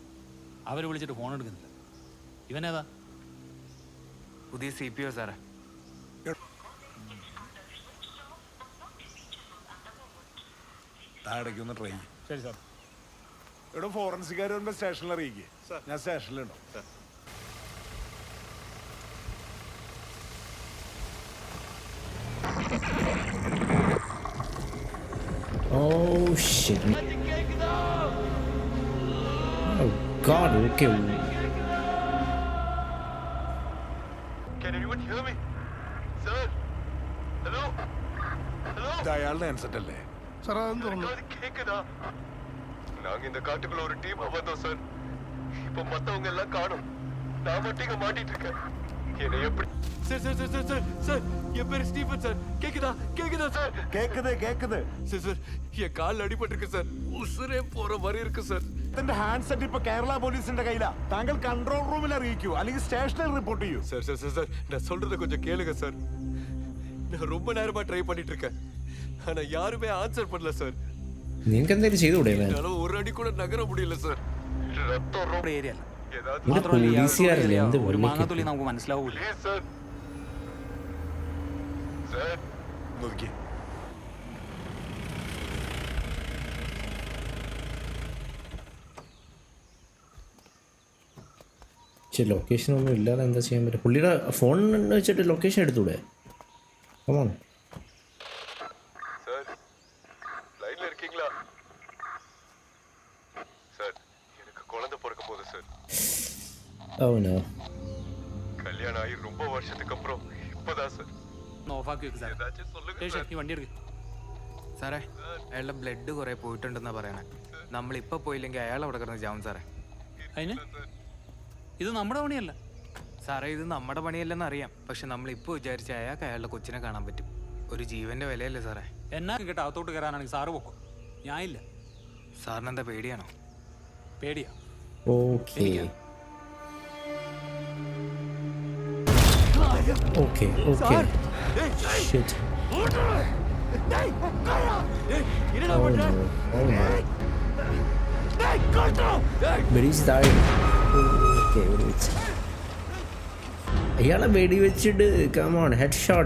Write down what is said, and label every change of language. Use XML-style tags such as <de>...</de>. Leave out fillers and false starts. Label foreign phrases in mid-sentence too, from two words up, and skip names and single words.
<ml>അവർ വിളിച്ചിട്ട് ഫോൺ എടുക്കുന്നില്ല. ഇവനേതാ? പുതിയ CPO സാറേ. താഴേക്ക് ഒന്ന്</ml> <en>try.</en> <ml>ശരി സാർ. ഇവിടെ ഫോറൻസിക്കാർ വരുമ്പോൾ സ്റ്റേഷനിൽ അറിയിക്കേ. ഞാൻ സ്റ്റേഷനിലുണ്ടോ?</ml> <en>Oh shit. Oh god, okay. Can anyone hear me? Sir? Hello? Hello?</en> <ml>ഇത് അയാളുടെ ആൻസെറ്റ് അല്ലേ?</ml> <ta>கேக்குதா? நாங்க இந்த காட்டுக்குள்ள ஒரு டீமா வந்தோம் சார். இப்போ மத்தவங்க எல்லாம் காணோம். நான் மட்டும் இங்க மாட்டிட்டு இருக்கேன். என்னை எப்படி? சார் சார் சார் சார் சார் சார் என் பேர் ஸ்டீஃபன் சார். கேக்குதா? கேக்குதா சார்?</ta> <ml>കേക്കുത്.</ml> <ta>சார் சார் என் கால் அடிபட்டிருக்கு சார். உசுரே போற மாதிரி இருக்கு சார்.</ta> <ml>ഇതിന്റെ ഹാൻഡ്സെറ്റ് ഇപ്പൊ കേരള പോലീസിന്റെ കയ്യിലാ. താങ്കൾ കൺട്രോൾ റൂമിൽ അറിയിക്കൂ, അല്ലെങ്കിൽ സ്റ്റേഷനിൽ റിപ്പോർട്ട് ചെയ്യൂ.</ml> <ta>சார் சார் சார் சார் நான் சொல்றத கொஞ்சம் கேளுங்க சார். நான் ரொம்ப நேரமா ட்ரை பண்ணிட்டு இருக்கேன். ஆனா யாருமே ஆன்சர் பண்ணல சார்.</ta> <ml>നിങ്ങൾക്ക് എന്തെങ്കിലും ചെയ്തുകൂടെ?</ml> <ta>என்னால ஒரு அடி கூட நகர முடியல சார். ரத்தம் ரொம்ப</ta> <ml>ഏരിയ അല്ല.</ml> <ta>ஏதாவது</ta> <ml>പോലീസുകാരല്ലേ എന്ത് ഒരു വള്ളിക്ക്? മാങ്ങാത്തുള്ളി നമുക്ക് മനസ്സിലാവൂല.</ml> <en>Please, sir. Sir.</en> <ml>നോക്കിയേ. പക്ഷെ ലൊക്കേഷൻ ഒന്നും ഇല്ലാതെ എന്താ ചെയ്യാൻ പറ്റും? പുള്ളിയുടെ ഫോൺ വെച്ചിട്ട് ലൊക്കേഷൻ എടുത്തൂടെ? കമോൺ.</ml> <ta>Sir. லைன்ல இருக்கீங்களா? Sir, எனக்கு குழந்தை பிறக்க போகுது சார்.</ta> <en>Oh no.</en> <ta>கல்யாணம் ஆகி ரொம்ப வருஷத்துக்கு அப்புறம் இப்பதான் சார்.</ta> <ml>ഒന്ന് ഓഫാക്കി വെക്ക് സാർ.</ml> <ta>ஏதாச்சும் சொல்லுங்க</ta> <ml>ശേഷം</ml> <ta>சார்.</ta> <ml>ഈ വണ്ടി എടുക്ക്. സാറേ, അയാളുടെ ബ്ലഡ് കുറെ പോയിട്ടുണ്ടെന്നാ പറയണേ. നമ്മളിപ്പോ പോയില്ലെങ്കിൽ അയാൾ അവിടെ കിടന്ന് ചാവും സാറേ. അതിന് ഇത് നമ്മുടെ പണിയല്ല. സാറേ, ഇത് നമ്മുടെ പണിയല്ലെന്ന് അറിയാം. പക്ഷെ നമ്മളിപ്പോൾ വിചാരിച്ച അയാൾക്ക് അയാളുടെ കൊച്ചിനെ കാണാൻ പറ്റും. ഒരു ജീവന്റെ വിലയല്ലേ സാറേ? എന്നാ കേട്ടോ അകത്തോട്ട് കയറാനാണെങ്കിൽ സാറ് പൊക്കും. ഞാൻ ഇല്ല. സാറിന് എന്താ പേടിയാണോ? പേടിയാ.</ml> <en>Okay. Okay. Shit. Oh no. But he's died. Okay, wait.</en> <ml>അയാളെ വെടി വെച്ചിട്ട്</ml> <en>come on, headshot.</en>